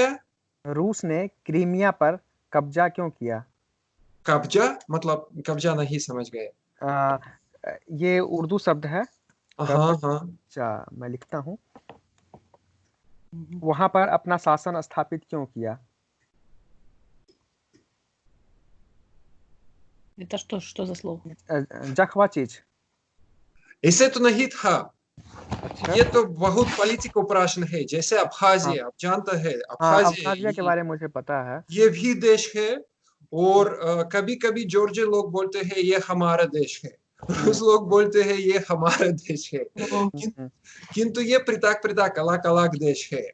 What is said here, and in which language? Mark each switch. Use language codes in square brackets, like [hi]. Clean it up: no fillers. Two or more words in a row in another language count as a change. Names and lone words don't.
[hi] रूस ने क्रीमिया पर कब्जा क्यों किया? कब्जा मतलब कब्जा नहीं समझ गए। आ, ये उर्दू शब्द है हाँ हाँ, कब्जा, मैं लिखता हूँ। वहां पर अपना शासन स्थापित क्यों किया? [ru] Это что за слово? [hi] जखवा चीज। ऐसे तो नहीं था। अच्छा। ये तो बहुत पॉलिटिकल प्रश्न है, जैसे हाँ, अब्खाजिया, आप जानते हैं हाँ, अब्खाजिया, अब्खाजिया के बारे में मुझे पता है। ये भी देश है। और कभी कभी जॉर्जिया लोग बोलते हैं ये हमारा देश है, रूस लोग बोलते हैं ये हमारा देश है, किंतु ये पृथक पृथक अलग अलग देश है।